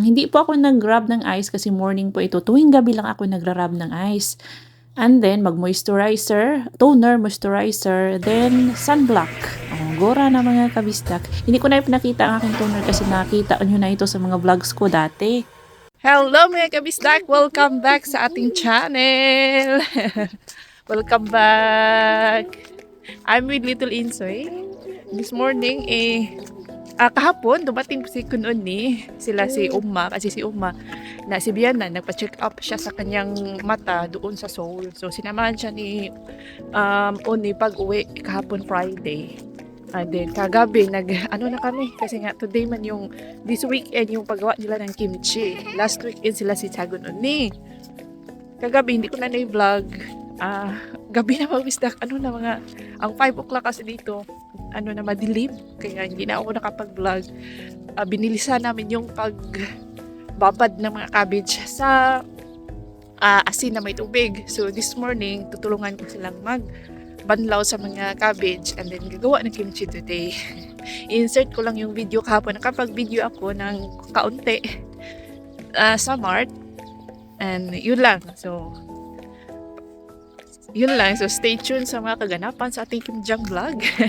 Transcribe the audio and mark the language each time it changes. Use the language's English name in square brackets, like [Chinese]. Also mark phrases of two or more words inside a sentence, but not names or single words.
[Filipino] Hindi po ako nag-rub ng ice kasi morning po ito. Tuwing gabi lang ako nagra-rub ng ice. [English] And then, mag-moisturizer, toner, moisturizer, then sunblock. [Filipino] Gora na, mga kabistak. Hindi ko na pinakita ang aking toner kasi nakita nyo na ito sa mga vlogs ko dati. Hello mga kabisdak! [English] Welcome back [Filipino] sa ating [English] channel! Welcome back! I'm with Little Insoy. This morning, [Filipino] kahapon, dumating si Kunon sila si Uma, kasi si Uma, na si Biana, nagpa-check up siya sa kanyang mata doon sa Seoul. So, sinamahan siya ni Oni pag-uwi kahapon Friday. And then, kagabi, na kami, kasi nga, [English] today man this weekend, [Filipino] yung paggawa nila ng kimchi. [English] Last weekend [Filipino] sila si Chagon Oni. Kagabi, hindi ko na na-vlog. Gabi na magbisdak, ang 5 o'clock kasi dito, na madilim, kaya hindi na ako nakapag-vlog. Binilisan namin yung pagbabad ng mga cabbage sa asin na may tubig. [English] So this morning, [Filipino] tutulungan ko silang magbanlaw sa mga cabbage [English] and then [Filipino] gagawa ng kimchi today. Insert ko lang yung video kahapon. Nakapag-video ako ng kaunti sa Mart, and yun lang. So [English] stay tuned [Filipino] sa mga kaganapan sa ating Kimjang vlog.